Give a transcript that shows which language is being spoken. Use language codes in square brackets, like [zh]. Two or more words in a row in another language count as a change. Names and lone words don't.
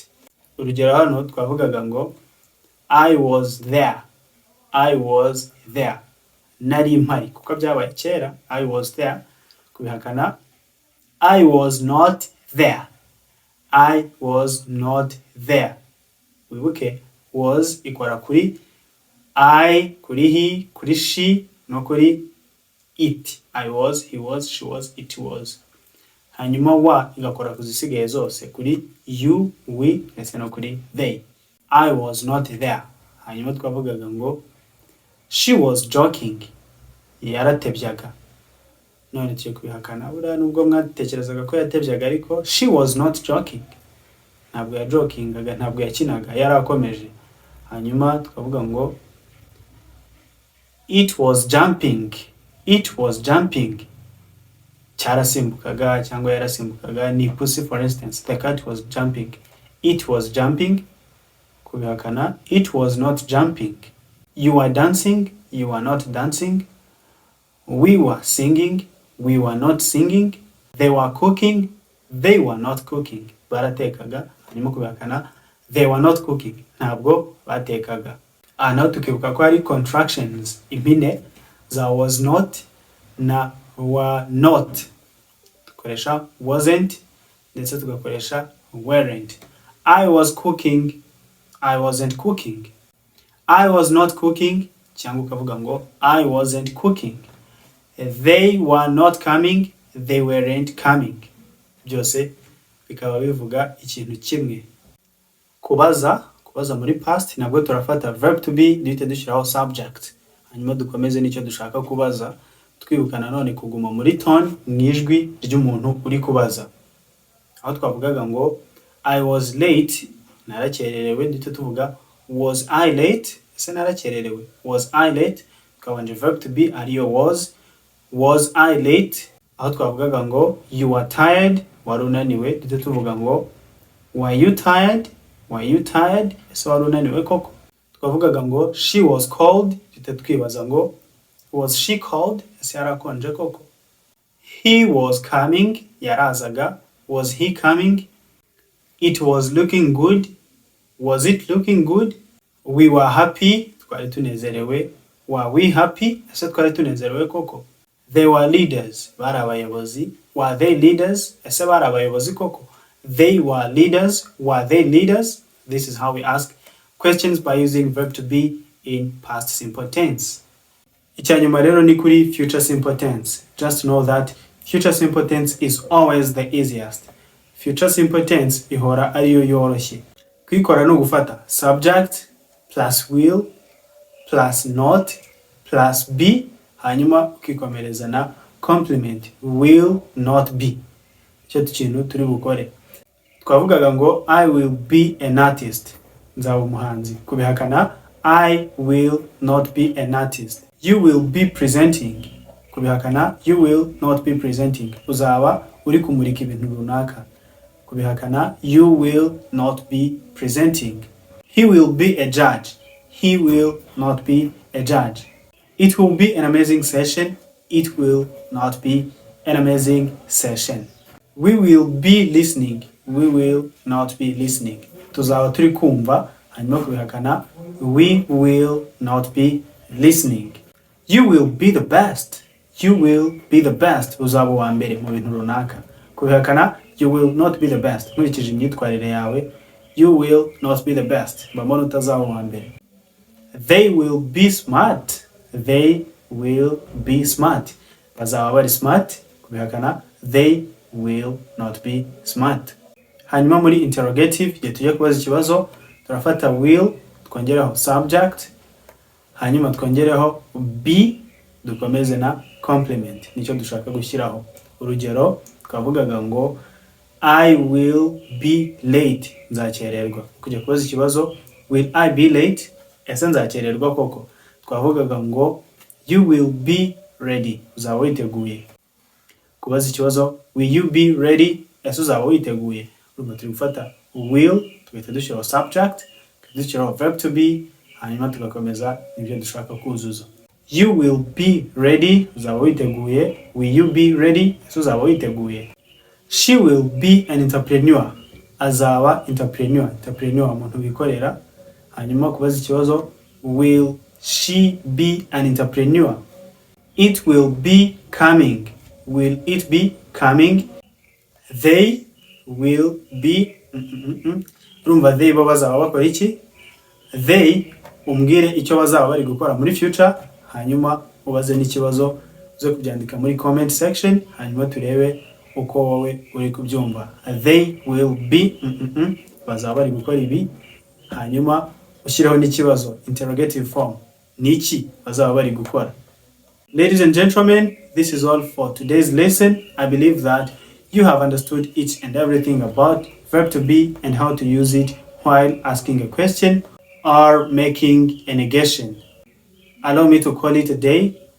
[rw] Urugero hano twavugaga ngo [en] I was there, I was there. [rw] Nari mpari kuko byabaye kera. [en] I was there. Kubihakana I was not there, I was not there. [rw] Wibuke was ikora kuri I, kuri he, kuri she, no kuri it. [en] I was, he was, she was, it was. [rw] Hanyuma wa igakora kuzisigaye zose kuri [en] you, we, [rw] ndetse no kuri they. [en] I was not there. [rw] Hanyuma twavugaga ngo [en] she was joking, [rw] yaratebyaga. None tugiye kubihakana buriya nubwo mwatekerezaga ko yatebyaga, ariko [en] she was not joking, [rw] ntabwo ya jokingaga, ntabwo yakinaga, yarakomeje. Hanyuma tukavuga ngo [en] it was jumping, it was jumping, [rw] cyarasimbukaga cyangwa yarasimbukaga. [en] Ni pussy for instance, the cat was jumping, it was jumping. Kubihakana it was not jumping. You were dancing, you were not dancing. We were singing, we were not singing. They were cooking, they were not cooking. [rw] Baratekaga. Hanyuma kubihakana [en] they were not cooking, [rw] ntabwo batekaga. Naho tukibuka ko hari contractions impine za [en] was not [rw] na [en] were not. [rw] Tukoresha wasn't ndetse tugakoresha weren't. [en] I was cooking, I wasn't cooking. I was not cooking [rw] cyangwa ukavuga ngo [en] I wasn't cooking. They were not coming, they weren't coming. [rw] Byose bikaba bivuga ikintu kimwe. Kubaza muri past nabwo turafata [en] verb to be [rw] duhita dushyiraho subject, hanyuma dukomeze n'icyo dushaka kubaza, twibuka nanone kuguma muri tone mu ijwi ry'umuntu uri kubaza. Aho twavugaga ngo [en] I was late, [rw] narakererewe, duhita tuvuga [en] was I late, [rw] ese narakererewe, [en] was I late, [rw] tukabanje [en] verb to be [rw] ariyo [en] was I late. [rw] Aho twavugaga ngo [en] you are tired, [rw] wari unaniwe, duhita tuvuga ngo [en] were you tired, [rw] ese wari unaniwe koko. Twavugaga ngo [en] she was cold, [rw] duhita twibaza ngo [en] was she cold, [rw] ese yarakonje koko. [en] He was coming, yarazaga, was he coming. It was looking good, was it looking good. We were happy, [rw] twari tunezerewe, [en] were we happy, [rw] ese twari tunezerewe koko. [en] They were leaders, [rw] bari abayobozi, [en] were they leaders, [rw] ese bari abayobozi koko. [en] They were leaders, were they leaders. This is how we ask questions by using verb to be in past simple tense. [rw] Icyanyuma rero ni kuri [en] future simple tense. Just know that future simple tense is always the easiest. Future simple tense [rw] ihora ariyo yoroshye. Kwikora no gufata [en] subject plus will plus not plus be, [rw] hanyuma ukikomereza na complement [en] will not be. [rw] Icyo kintu turi bukore. Twavugaga ngo [en] I will be an artist, [rw] nzaba umuhanzi. [en] Kubihakana I will not be an artist. You will be presenting, kubihakana you will not be presenting, [rw] uzaba uri kumurika ibintu runaka. [en] Kubihakana you will not be presenting. He will be a judge, he will not be a judge. It will be an amazing session, it will not be an amazing session. We will be listening, we will not be listening. [rw] Tuzaba turi kumva, hanyuma kubihakana [en] we will not be listening. You will be the best, you will be the best, [rw] uzaba uwa mbere mu bintu runaka. [en] Kubihakana you will not be the best, [rw] nkurikije imyitwarire yawe [en] you will not be the best, [rw] mbona utazaba uwa mbere. [en] They will be smart, they will be smart, [rw] bazaba bari smart. [en] Kubihakana they will not be smart. [rw] Hanyuma muri interrogative igihe tujya kubaza ikibazo turafata will, twongereho subject, hanyuma twongereho be, dukomeze na complement, nicyo dushaka gushyiraho. Urugero twavugaga ngo [en] I will be late, [rw] nzakererwa. Kujya kubaza ikibazo [en] will I be late, [rw] ese nzakererwa koko. Twavugaga ngo [en] you will be ready, [rw] uzaba witeguye. Kubaza ikibazo [en] will you be ready, [rw] ese uzaba witeguye. Urumva turi gufata will, tugahita dushyiraho subject, dushyiraho [en] verb to be, [rw] hanyuma tugakomeza nibyo dushaka kuzuza. [en] You will be ready, [rw] uzaba witeguye. [en] Will you be ready, [rw] ese uzaba witeguye. [en] She will be an entrepreneur, [rw] azaba entrepreneur, umuntu wikorera. Hanyuma kubaza ikibazo [en] will she be an entrepreneur. It will be coming, will it be coming. They will be [rw] urumva they bo bazaba bakora iki. They umbwire icyo bazaba bari gukora muri future, hanyuma ubaze n'ikibazo uze kubyandika muri [en] comment section, [rw] hanyuma turebe uko wowe uri kubyumva. [en] They will be [rw] bazaba bari gukora ibi, hanyuma ushyireho n'ikibazo [en] interrogative form, [rw] niki bazaba bari gukora. [en] Ladies and gentlemen, this is all for today's lesson. I believe that you have understood each and everything about verb to be and how to use it while asking a question or making a negation. Allow me to call it a day.